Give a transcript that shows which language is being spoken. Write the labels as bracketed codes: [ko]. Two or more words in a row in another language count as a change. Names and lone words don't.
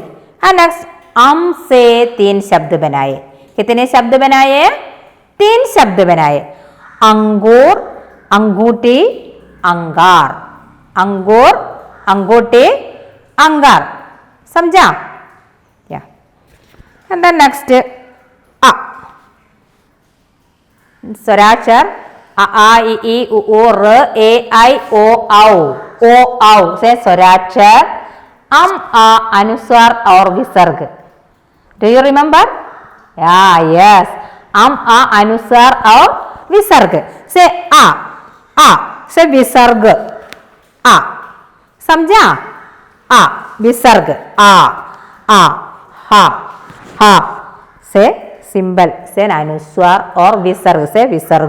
[hi] नेक्स्ट अम से 3 शब्द बनाए, कितने शब्द बनाए? 3 शब्द बनाए, अंगूर, अंगूठी, अंगार। अंगूर, अंगूठी, अंगार। [en] समझा? yeah and then next अ, [hi] स्वराक्षर अ आ इ ई उ ऊ र ए ऐ ओ औ। ओ औ से स्वराक्षर अम आ अनुस्वार और विसर्ग। [en] do you remember? [hi] यस, अम आ अनुस्वार और विसर्ग से आ से विसर्ग आ। समझा? आ विसर्ग आ हा से सिंबल से अनुस्वार और विसर्ग से विसर्ग।